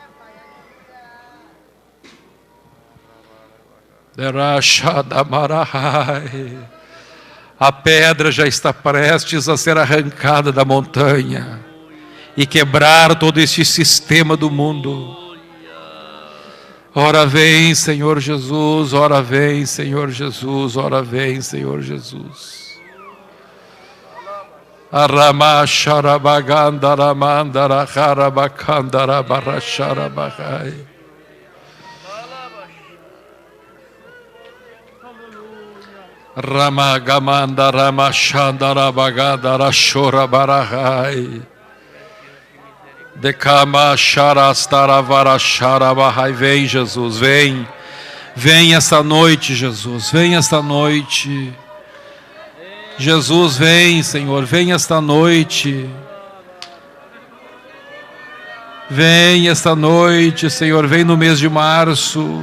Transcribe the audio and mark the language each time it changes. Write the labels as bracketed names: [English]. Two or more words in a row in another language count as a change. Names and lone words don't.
[Portuguese] A pedra já está prestes a ser arrancada da montanha e quebrar todo este sistema do mundo. Ora vem, Senhor Jesus, ora vem, Senhor Jesus, ora vem, Senhor Jesus. Arama sharabagandara mandara harabakandara barasharabagai. Rama gamanda rama shandara bagadara shora barahai. Dekama sharastara varasharabahai. Vem, Jesus, vem. Vem esta noite, Jesus, vem esta noite. Jesus, vem, Senhor, vem esta noite. Vem esta noite, Senhor, vem no mês de março.